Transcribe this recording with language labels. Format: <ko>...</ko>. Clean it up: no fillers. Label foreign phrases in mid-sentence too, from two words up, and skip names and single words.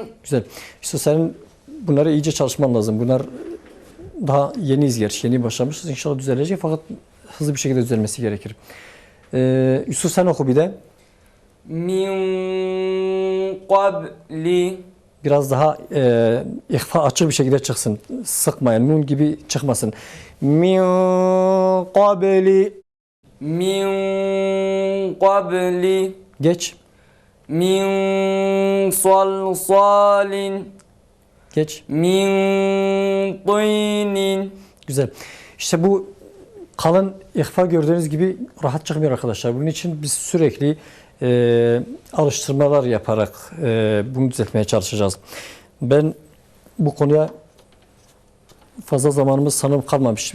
<tr>Güzel. İşte senin bunları iyice çalışman lazım. Bunlar daha yeniyiz gerçi. Yeni başlamışız. İnşallah düzelecek fakat hızlı bir şekilde düzelmesi gerekir. Yusuf sen oku bir de.</tr> <ar>مِنْ قَبْلِ</ar> <tr>Biraz daha ihfa açık bir şekilde çıksın. Sıkmayın. Nun gibi çıkmasın.</tr> <ar>من قبل مِنْ قَبْلِ</ar> <tr>geç.</tr> <ar>من صلصال,</ar> <tr>Geç.</tr> <ar>من طين.</ar> <tr>Güzel. İşte bu kalın ihfa gördüğünüz gibi rahat çıkmıyor arkadaşlar. Bunun için biz sürekli alıştırmalar yaparak bunu düzeltmeye çalışacağız. Ben bu konuya fazla zamanımız sanırım kalmamış.</tr>